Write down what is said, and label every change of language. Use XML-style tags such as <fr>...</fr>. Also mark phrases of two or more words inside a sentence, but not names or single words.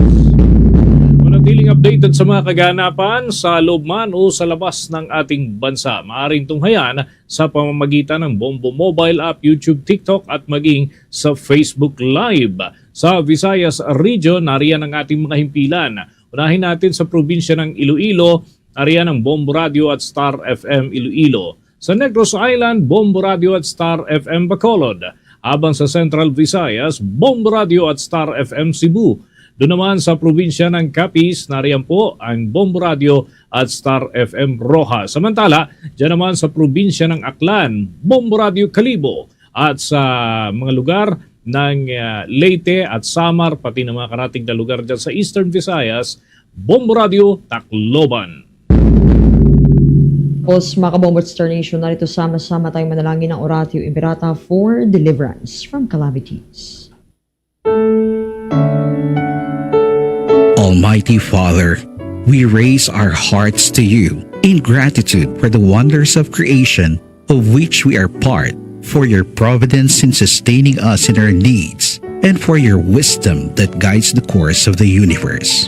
<tl>Manatiling updated sa mga kaganapan sa loob man o sa labas ng ating bansa. Maaaring tunghayan sa pamamagitan ng Bombo Mobile App, YouTube, TikTok at maging sa Facebook Live. Sa Visayas Region, nariyan ang ating mga himpilan. Unahin natin sa probinsya ng Iloilo, nariyan ang Bombo Radio at Star FM Iloilo. Sa Negros Island, Bombo Radio at Star FM Bacolod. Habang sa Central Visayas, Bombo Radio at Star FM Cebu. Doon naman sa probinsya ng Capiz, nariyan po ang Bombo Radio at Star FM Roja. Samantala, dyan naman sa probinsya ng Aklan, Bombo Radio Calibo. At sa mga lugar ng Leyte at Samar, pati ng mga karating na lugar dyan sa Eastern Visayas, Bombo Radio Tacloban. Tapos mga kabombo at Star Nation, narito sama-sama tayong manalangin ng Oratio Imperata for deliverance from calamities.</tl> <en>Almighty Father, we raise our hearts to you in gratitude for the wonders of creation of which we are part, for your providence in sustaining us in our needs, and for your wisdom that guides the course of the universe.</en>